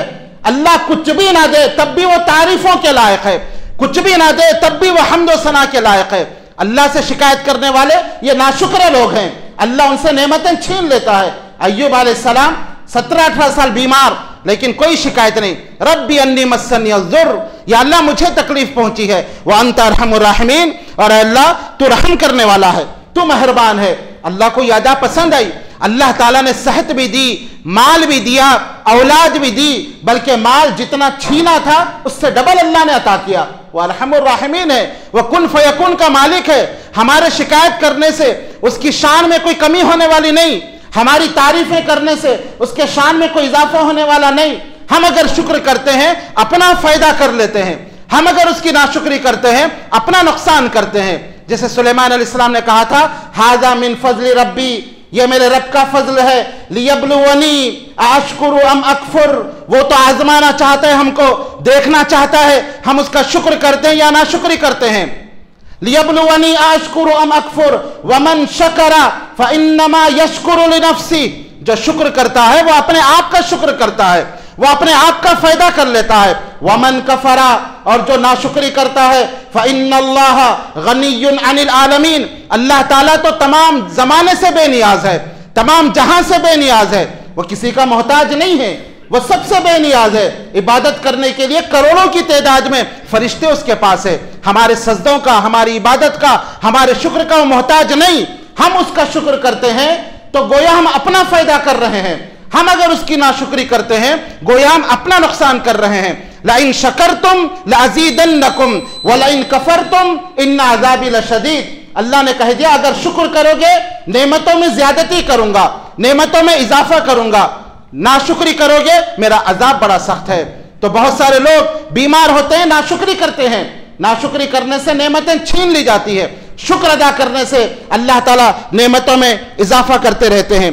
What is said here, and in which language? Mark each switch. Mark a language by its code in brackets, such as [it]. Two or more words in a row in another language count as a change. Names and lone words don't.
[hi] अल्लाह कुछ भी ना दे तब भी वो तारीफों के लायक है, कुछ भी ना दे तब भी वो हम्द व सना के लायक है। अल्लाह से शिकायत करने वाले ये नाशुक्र लोग हैं, अल्लाह उनसे नेमतें छीन लेता है। अय्यूब अलैहिस्सलाम 17-18 साल बीमार, लेकिन कोई शिकायत नहीं। [ar] ربي أني مسني الضر, [hi] या अल्लाह मुझे तकलीफ पहुंची है, [ar] وأنت أرحم الراحمين, [hi] और अल्लाह तू रहम करने वाला है, तू मेहरबान है। अल्लाह को यादा पसंद आई। अल्लाह ताला ने सेहत भी दी, माल भी दिया, औलाद भी दी, बल्कि माल जितना छीना था उससे डबल अल्लाह ने अता किया। वह [ar] أرحم الراحمين [hi] है, वह [ar] كن فيكون [hi] का मालिक है। हमारे शिकायत करने से उसकी शान में कोई कमी होने वाली नहीं, हमारी तारीफें करने से उसके शान में कोई इजाफा होने वाला नहीं। हम अगर शुक्र करते हैं अपना फायदा कर लेते हैं, हम अगर उसकी नाशुक्री करते हैं अपना नुकसान करते हैं। जैसे सुलेमान अलैहिस्सलाम ने कहा था [ar] هذا من فضل ربي, [hi] ये मेरे रब का फजल है, [ar] ليبلوني أأشكر أم أكفر, [hi] वो तो आजमाना चाहता है, हमको देखना चाहता है हम उसका शुक्र करते हैं या नाशुक्री करते हैं। [ar] ليبلوني أأشكر أم أكفر ومن شكر فإنما يشكر لنفسه. [hi] जो शुक्र करता है वो अपने आप का शुक्र करता है, वो अपने आप का फायदा कर लेता है। [ar] ومن كفر, [hi] और जो नाशुक्री करता है, [ar] فإن الله غني عن العالمين, [hi] अल्लाह ताला तो तमाम जमाने से बेनियाज है, तमाम जहां से बेनियाज है, वो किसी का मोहताज नहीं है, वो सबसे बेनियाज है। इबादत करने के लिए करोड़ों की तादाद में फरिश्ते उसके पास है। हमारे सजदों का, हमारी इबादत का, हमारे शुक्र का वो मोहताज नहीं। हम उसका शुक्र करते हैं तो गोया हम अपना फायदा कर रहे हैं, हम अगर उसकी नाशुक्री करते हैं गोया हम अपना नुकसान कर रहे हैं। [ar] لئن شكرتم لأزيدنكم ولئن كفرتم إن عذابي لشديد. [hi] अल्लाह ने कह दिया अगर शुक्र करोगे नेमतों में ज्यादती करूंगा, नेमतों में इजाफा करूंगा, नाशुक्री करोगे मेरा अजाब बड़ा सख्त है। तो बहुत सारे लोग बीमार होते हैं, नाशुक्री करते हैं, नाशुक्री करने से नेमतें छीन ली जाती है, शुक्र अदा करने से अल्लाह ताला नेमतों में इजाफा करते रहते हैं।